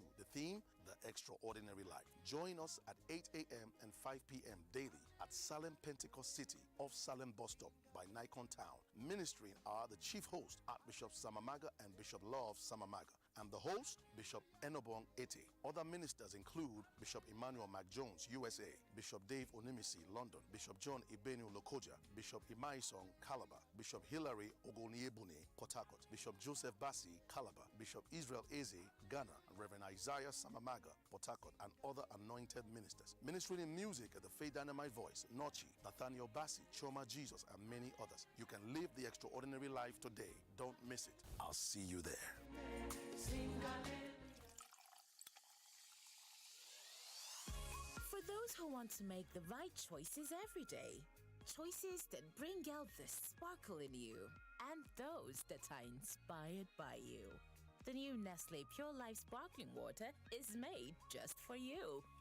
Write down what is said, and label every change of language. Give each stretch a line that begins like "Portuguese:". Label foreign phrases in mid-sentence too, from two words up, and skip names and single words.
English: The theme, The Extraordinary Life. Join us at 8 a.m. and 5 p.m. daily at Salem Pentecost City off Salem Bus Stop by Nikon Town. Ministering are the chief host, Archbishop Samamaga and Bishop Love Samamaga, and the host, Bishop Enobong Ete. Other ministers include Bishop Emmanuel McJones, USA, Bishop Dave Onimisi, London, Bishop John Ibenu Lokoja, Bishop Imaisong, Calabar, Bishop Hilary Ogoniebune, Port Harcourt, Bishop Joseph Bassi, Calabar, Bishop Israel Eze, Ghana, Reverend Isaiah Samamaga, Port Harcourt, and other anointed ministers. Ministering in music at the Faith Dynamite Voice, Nochi, Nathaniel Bassi, Choma Jesus, and many others. You can live the extraordinary life today. Don't miss it. I'll see you there. For those who want to make the right choices every day, choices that bring out the sparkle in you, and those that are inspired by you, the new Nestle Pure Life Sparkling Water is made just for you.